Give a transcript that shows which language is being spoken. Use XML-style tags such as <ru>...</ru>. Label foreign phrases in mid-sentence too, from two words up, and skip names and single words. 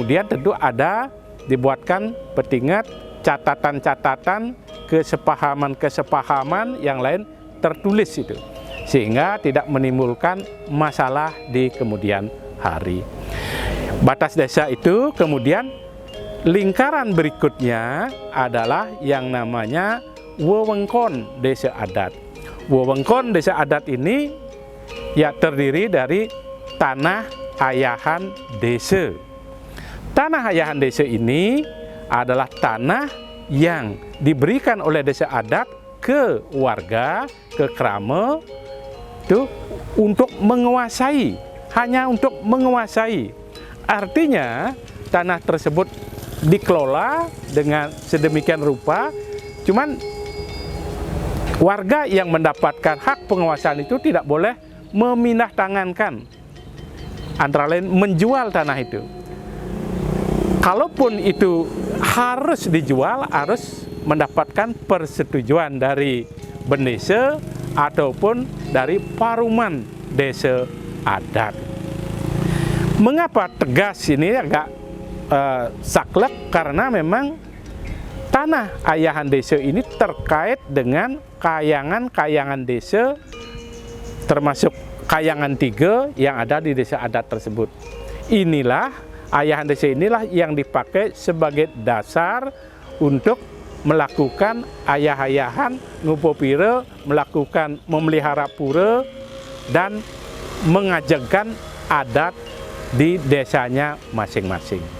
<id>Kemudian tentu ada dibuatkan petingat catatan-catatan, kesepahaman-kesepahaman yang lain tertulis itu, sehingga tidak menimbulkan masalah di kemudian hari. Batas desa itu kemudian lingkaran berikutnya adalah yang namanya wewengkon desa adat. Wewengkon desa adat ini ya terdiri dari tanah ayahan desa. Tanah ayahan desa ini adalah tanah yang diberikan oleh desa adat ke warga, ke krama itu untuk menguasai, hanya untuk menguasai. Artinya tanah tersebut dikelola dengan sedemikian rupa, cuman warga yang mendapatkan hak penguasaan itu tidak boleh memindah tangankan, antara lain menjual tanah itu. Kalaupun itu harus dijual, harus mendapatkan persetujuan dari bendesa ataupun dari paruman desa adat. Mengapa tegas ini agak saklek? Karena memang tanah ayahan desa ini terkait dengan kayangan-kayangan desa, termasuk kayangan 3 yang ada di desa adat tersebut. Inilah ayahan desa inilah yang dipakai sebagai dasar untuk melakukan ayah-ayahan ngupopire, melakukan memelihara pura dan mengajarkan adat di desanya masing-masing.</id>